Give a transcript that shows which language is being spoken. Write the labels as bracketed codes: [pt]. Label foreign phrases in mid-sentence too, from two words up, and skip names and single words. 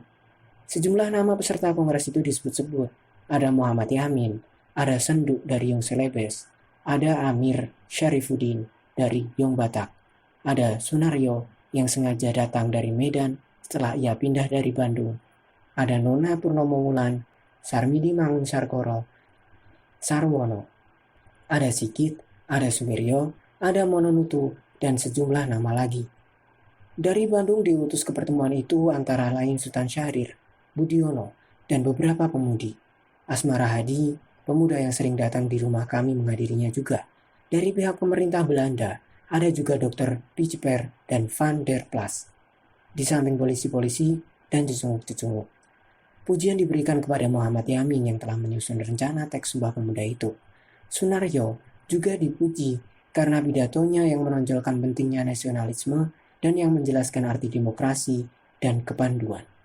[id] Sejumlah nama peserta Kongres itu disebut-sebut. Ada Muhammad Yamin, ada Senduk dari Yong Celebes, ada Amir Syarifuddin dari Yong Batak, ada Sunaryo yang sengaja datang dari Medan setelah ia pindah dari Bandung, ada Nona Purnomo Wulan, Sarmidi Mangun Sarkoro, Sarwono, ada Sikit, ada Sumiryo, ada Mononutu, dan sejumlah nama lagi. Dari Bandung diutus ke pertemuan itu antara lain Sultan Syahrir, Budiono, dan beberapa pemudi. Asmara Hadi, pemuda yang sering datang di rumah kami menghadirinya juga. Dari pihak pemerintah Belanda, ada juga Dr. Piceper dan Van der Plas. Di samping polisi-polisi dan cecunguk-cecunguk. Pujian diberikan kepada Muhammad Yamin yang telah menyusun rencana teks Sumpah Pemuda itu. Sunaryo juga dipuji karena pidatonya yang menonjolkan pentingnya nasionalisme dan yang menjelaskan arti demokrasi dan kepanduan.